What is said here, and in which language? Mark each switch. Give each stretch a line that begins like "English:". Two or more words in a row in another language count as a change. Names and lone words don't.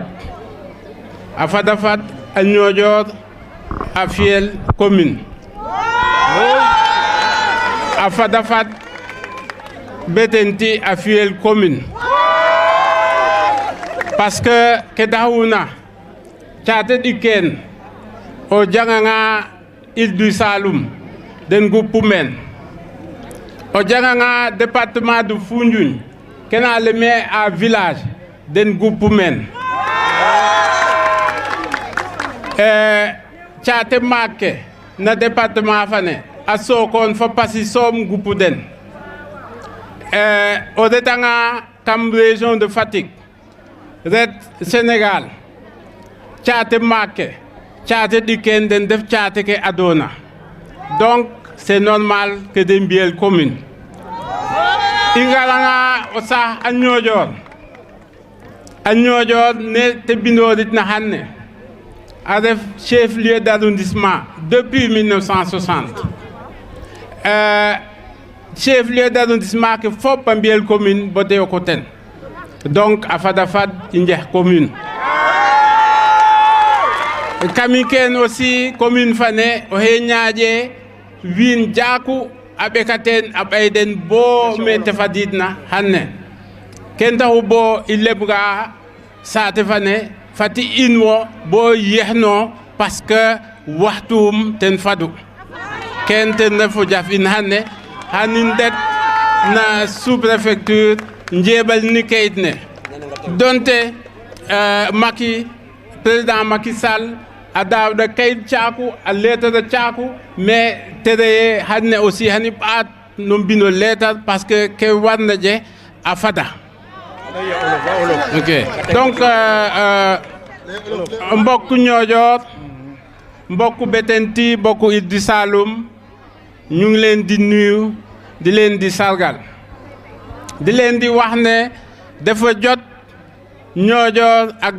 Serer: fad a Niodior a fiyel commune a fada fad Bettenty a fiyel commune
French: parce que
Serer: ke taxuna caate ɗikkeen o janganga Île du Saloum den guppu men o janganga département de Foundiougne kena
French: le maire à village
Serer: den guppu men caate maake na département fane a Sokone fo Passy soom guppu den o retanga kam région de Fatick ret Sénégal caate maake caate ɗikkeen den def caate ke adona
French: donc c'est normal que
Serer: den mbiyel commune i ngaranga o saax a Niodior ne te bindoorit na xan ne a ref
French: chef lieu d'arrondissement depuis 1960 chef lieu d'arrondissement
Serer: ke fop a mbiyel commune bo te yoqu ten donc a fada fad i njex commune kami ken aussi commune fane o he ñaaƴe wiin jaaku a ɓekaten a ɓayden bo me te fadidna hanne ken taxu bo i lebga saate fane fati in wo bo yexno
French: parce que
Serer: waxtum ten fadu ken ten refu jaf in hanne hanin det na sous-préfecture njeɓal ni kayit ne donte président Macky Sall a daawda kayit caaku a lettre caaku mais tereye hanne aussi hani ɓaat no mbino lettre
French: parce que
Serer: ke warna je a fada
Wolof: ok donc mbokku Niodior mbokku Bettenty mbokku Île du Saloum ñu ngi leen di nuyu di leen di sargal di leen di wax ne dafa jot Niodior ak